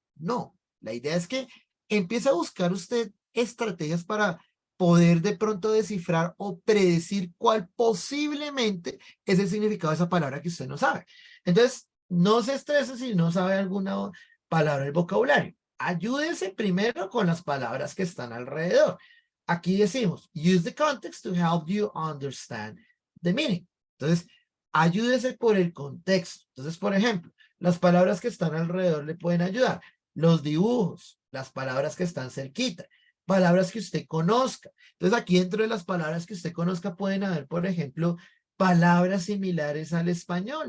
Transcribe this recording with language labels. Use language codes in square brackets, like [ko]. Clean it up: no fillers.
[es] No, la idea es que empiece a buscar usted estrategias para poder de pronto descifrar o predecir cuál posiblemente es el significado de esa palabra que usted no sabe. Entonces, no se estrese si no sabe alguna palabra del vocabulario. Ayúdese primero con las palabras que están alrededor. Aquí decimos, [en] use the context to help you understand the meaning. [es] Entonces, ayúdese por el contexto. Entonces, por ejemplo, las palabras que están alrededor le pueden ayudar. Los dibujos, las palabras que están cerquita, palabras que usted conozca. Entonces, aquí dentro de las palabras que usted conozca pueden haber, por ejemplo, palabras similares al español.